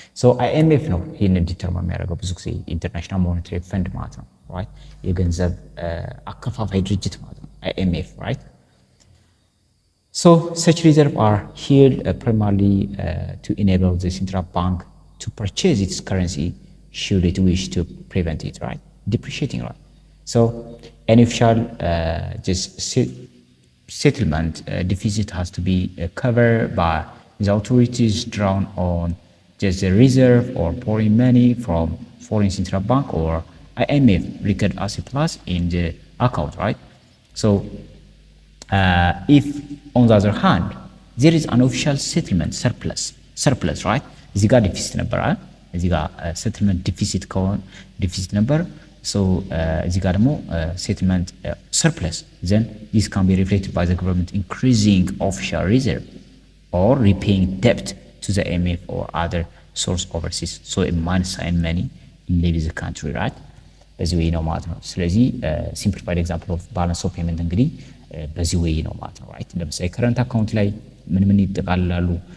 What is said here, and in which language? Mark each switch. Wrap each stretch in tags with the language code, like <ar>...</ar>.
<am>So IMF ነው ይሄንን ዲተርማይን የሚያደርገው ብዙ ጊዜ ኢንተርናሽናል ሞኔታሪ ፈንድ ማለት ነው right? የገንዘብ አከፋፋይ ድርጅት ማለት ነው IMF right?</am> <en>So such reserves are held primarily to enable the central bank to purchase its currency should it wish to prevent it right? Depreciating right? So an official just settlement deficit has to be covered by the authorities drawn on just the reserve or borrowing money from foreign central bank or IMF recorded as a plus in the account right? So if on the other hand there is an official settlement surplus right?</en> <am>እዚህ ጋር ዲፊሲት ነበር አይደል? እዚህ ጋር</am> <en>settlement deficit ነበር</en> <am>so እዚህ ጋር ደግሞ</am> <en>settlement surplus then this can be reflected by the government increasing official reserve or repaying debt to the IMF or other source overseas so a unassigned money leaves the country right?</en> <am>በዚህ ወይ ነው ማለት ነው። ስለዚህ</am> <en>simplified example of balance of payment</en> <am>እንግዲህ በዚህ ወይ ነው ማለት ነው right? ለምሳሌ current account ላይ ምን ይጠቃልላሉ?</am>